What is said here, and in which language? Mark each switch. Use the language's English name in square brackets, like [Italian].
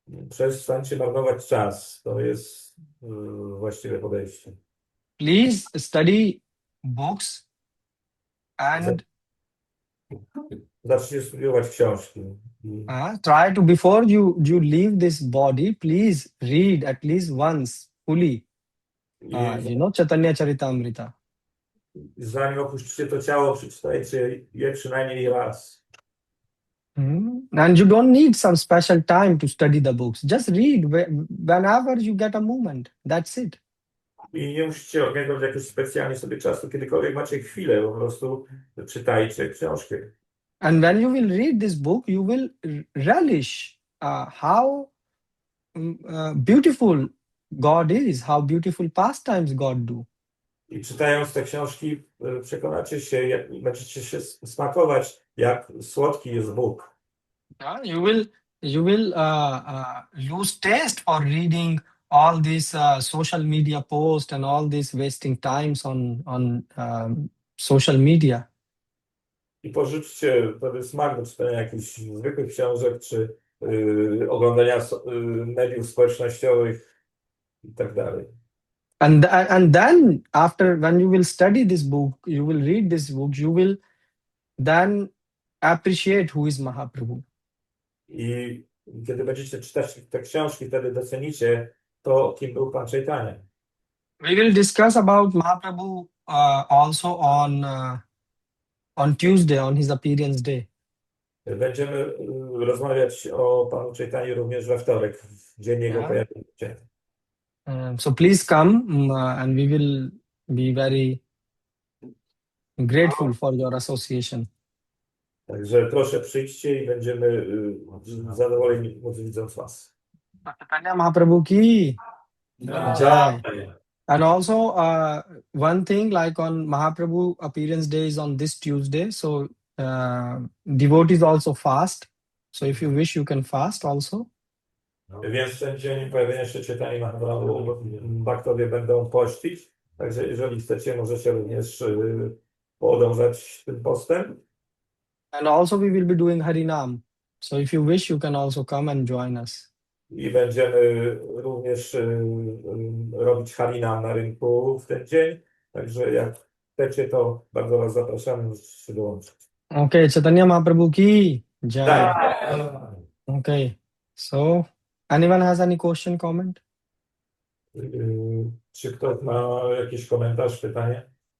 [Polish] Przestańcie marnować czas. To jest właściwe podejście. [English] Please study books and [Polish] Zacznijcie studiować książki. [English] try to, before you leave this body, please read at least once fully, Caitanya Charitamrita. [Polish] Zanim opuścicie to ciało, przeczytajcie je przynajmniej raz. [English] And you don't need some special time to study the books. Just read whenever you get a moment. That's it. [Polish] I nie musicie organizować jakoś specjalnie sobie czasu, kiedykolwiek macie chwilę, po prostu czytajcie książkę. [English] And when you will read this book, you will relish how beautiful God is, how beautiful pastimes God do. [Polish] I czytając te książki, przekonacie się, będziecie się smakować, jak słodki jest Bóg. [English] You will lose taste for reading all these social media posts and all these wasting times on social media. [Polish] I porzućcie wtedy smak do czytania jakichś zwykłych książek, czy oglądania mediów społecznościowych i tak dalej. [English] And then after, when you will study this book, you will read this book, you will then appreciate who is Mahaprabhu. [Polish] I kiedy będziecie czytać te książki, wtedy docenicie to, kim był Pan Caitanya. [English] We will discuss about Mahaprabhu also on Tuesday, on his appearance day. [Polish] Będziemy rozmawiać o Panu Caitaniu również we wtorek, w dzień jego pojawienia się. [English] So please come and we will be very grateful for your association. [Polish] Także proszę przyjdźcie i będziemy zadowoleni widząc Was. [Hindi] Caitanya Mahaprabhu ki jai. [English] And also one thing, like on Mahaprabhu appearance day is on this Tuesday, so devotees also fast. So if you wish, you can fast also. [Polish] Więc ten dzień pojawienia się Caitanya Mahaprabhu bhaktowie będą pościć. Także jeżeli chcecie, możecie również podążać tym postem. [English] And also we will be doing Harinam. So if you wish, you can also come and join us. [Polish] I będziemy również robić harinam na rynku w ten dzień. Także jak chcecie, to bardzo Was zapraszamy, możecie się dołączyć. [English] Okay, Caitanya Mahaprabhu ki jai. [Polish] Tak. [English] Okay, so anyone has any question, comment? [Polish] Czy ktoś ma jakiś komentarz, pytanie?